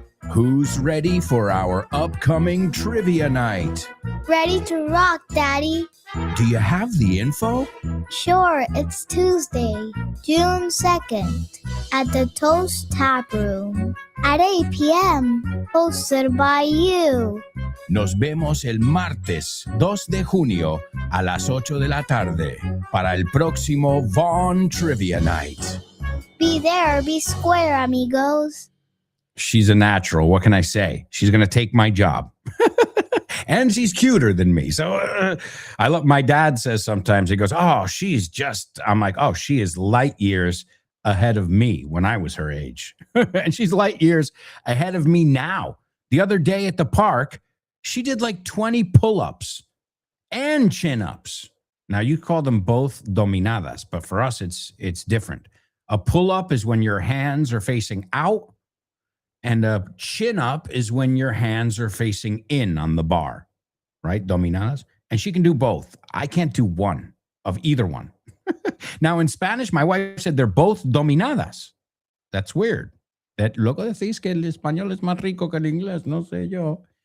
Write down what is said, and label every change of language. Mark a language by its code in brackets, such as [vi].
[en] Who's ready for our upcoming trivia night? Ready to rock, Daddy? Do you have the info? Sure, it's Tuesday, June 2nd, at the Toast Tap Room at 8 p.m. Hosted by you. [es] Nos vemos el martes 2 de junio a las 8 de la tarde para el próximo Vaughn Trivia Night. [en] Be there, be square, amigos. She's a natural. What can I say? She's going to take my job. And she's cuter than me. So I love, my dad says sometimes, he goes, oh, she's just, I'm like, oh, she is light years ahead of me when I was her age. And she's light years ahead of me now. The other day at the park, she did like 20 pull-ups and chin-ups. Now you call them both dominadas, but for us, it's different. A pull-up is when your hands are facing out. And a chin-up is when your hands are facing in on the bar, right? Dominadas. And she can do both. I can't do one of either one. Now, in Spanish, my wife said they're both dominadas. That's weird. [es] That luego decís que el español es más rico que el inglés, no sé yo.